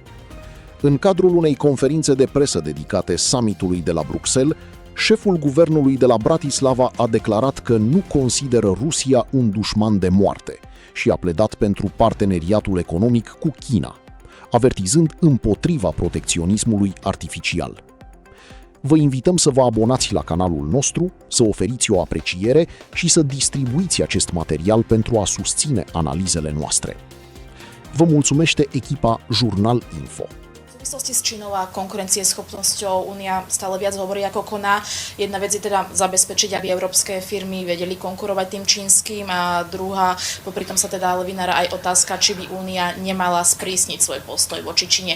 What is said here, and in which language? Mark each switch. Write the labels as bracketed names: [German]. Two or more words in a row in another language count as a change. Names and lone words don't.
[Romanian] În cadrul unei conferințe de presă dedicate summitului de la Bruxelles, șeful guvernului de la Bratislava a declarat că nu consideră Rusia un dușman de moarte și a pledat pentru parteneriatul economic cu China, avertizând împotriva protecționismului artificial. Vă invităm să vă abonați la canalul nostru, să oferiți o apreciere și să distribuiți acest material pentru a susține analizele noastre. Vă mulțumește echipa Jurnal Info. [Slovak] V súvislosti s Čínou a konkurencieschopnosťou Únia stále viac hovorí, ako koná. Jedna vec je teda zabezpečiť, aby európske firmy vedeli konkurovať tým čínskym, a druhá, popri tom sa teda ale vynára aj otázka, či by Únia nemala sprísniť svoj postoj voči Číne.